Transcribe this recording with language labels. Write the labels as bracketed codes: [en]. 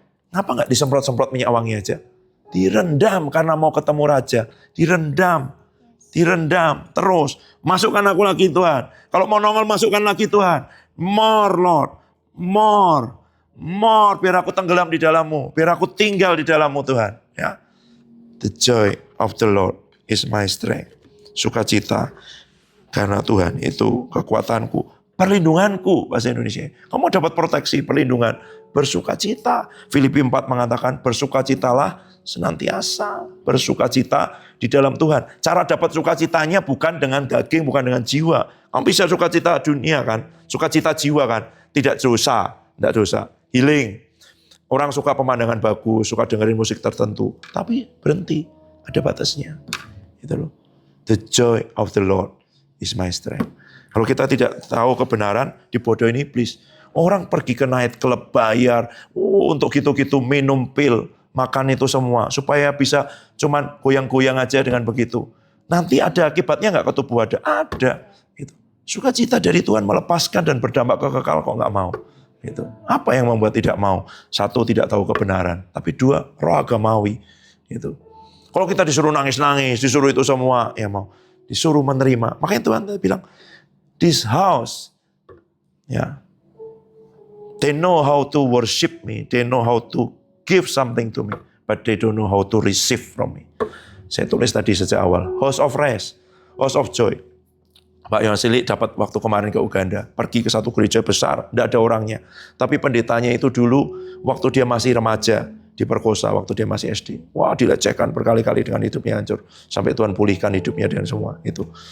[id] Kenapa gak disemprot-semprot minyak wangi aja? Direndam karena mau ketemu raja, direndam terus. Masukkan aku lagi Tuhan. Kalau mau nongol masukkan lagi Tuhan. More Lord. More. Biar aku tenggelam di dalammu. Biar aku tinggal di dalammu Tuhan. Ya. [en] The joy of the Lord is my strength. [id] Sukacita. Karena Tuhan itu kekuatanku. Perlindunganku. Bahasa Indonesia. Kamu dapat proteksi, perlindungan. Bersukacita. Filipi 4 mengatakan bersukacitalah senantiasa. Bersukacita di dalam Tuhan. Cara dapat sukacitanya bukan dengan daging, bukan dengan jiwa. Kamu bisa sukacita dunia kan, sukacita jiwa kan, tidak dosa, healing. Orang suka pemandangan bagus, suka dengerin musik tertentu, tapi berhenti, ada batasnya. Itu loh. [en] The joy of the Lord is my strength. [id] Kalau kita tidak tahu kebenaran, dibodohin iblis. Orang pergi ke night club bayar, untuk gitu-gitu minum pil. Makan itu semua, supaya bisa cuman goyang-goyang aja dengan begitu. Nanti ada akibatnya nggak ke tubuh ada. Gitu. Sukacita dari Tuhan melepaskan dan berdampak kekal kok nggak mau. Gitu. Apa yang membuat tidak mau? 1, tidak tahu kebenaran. Tapi 2, roh agamawi. Gitu. Kalau kita disuruh nangis-nangis, disuruh itu semua, ya mau. Disuruh menerima. [en] Makanya Tuhan bilang, this house, ya, they know how to worship me, they know how to give something to me, but they don't know how to receive from me. [id] Saya tulis tadi sejak awal, house of rest, house of joy. Pak Yosili dapat waktu kemarin ke Uganda, pergi ke satu gereja besar, tidak ada orangnya. Tapi pendetanya itu dulu, waktu dia masih remaja, diperkosa waktu dia masih SD. Wah, dilecehkan berkali-kali dengan hidupnya hancur. Sampai Tuhan pulihkan hidupnya dan semua itu.